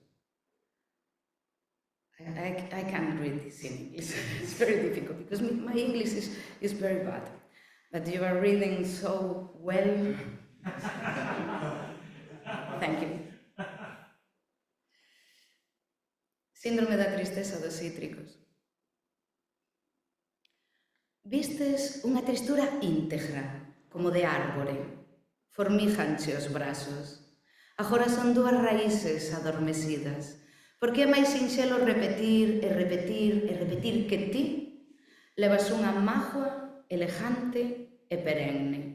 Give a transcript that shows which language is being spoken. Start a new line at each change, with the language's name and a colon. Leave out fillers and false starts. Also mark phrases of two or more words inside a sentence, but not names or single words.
English: I can't read this in English. It's very difficult because my English is very bad. But you are reading so well. Thank you.
Galician: Síndrome da tristeza dos cítricos. Vistes unha textura íntegra, como de árbore. Formíjanche os brazos. Agora son 2 raíces adormecidas, porque é máis sinxelo repetir e repetir e repetir que ti levas unha mágoa elegante e perenne.